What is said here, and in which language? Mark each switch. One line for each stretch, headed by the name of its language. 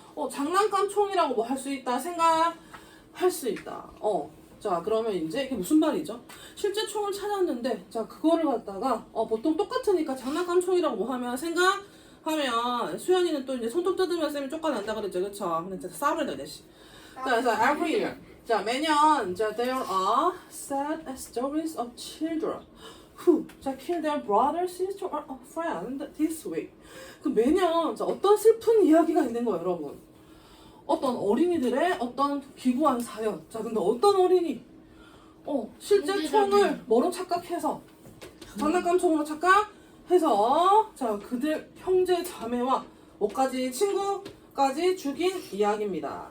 Korean: 장난감 총이라고 뭐 할 수 있다. 생각할 수 있다. 자, 그러면 이제 이게 무슨 말이죠? 실제 총을 찾았는데 자, 그거를 갖다가 보통 똑같으니까 장난감 총이라고 뭐 하면 하면 수연이는 또 이제 손톱 뜯으면 쌤이 쫓아낸다 그랬죠, 그쵸? 근데 진짜 싸움을 내네 씨. 자, 그래서
English: every year.
Korean: 자, 매년 자
English: there are sad stories of children who 자 kill their brother, sister, or a friend this week.
Korean: 그 매년 자, 어떤 슬픈 이야기가 있는 거예요, 여러분. 어떤 어린이들의 어떤 기구한 사연. 자, 근데 어떤 어린이? 실제 형제자매. 총을 뭐로 착각해서 장난감 총으로 착각해서 자, 그들 형제 자매와 뭐까지 친구까지 죽인 이야기입니다.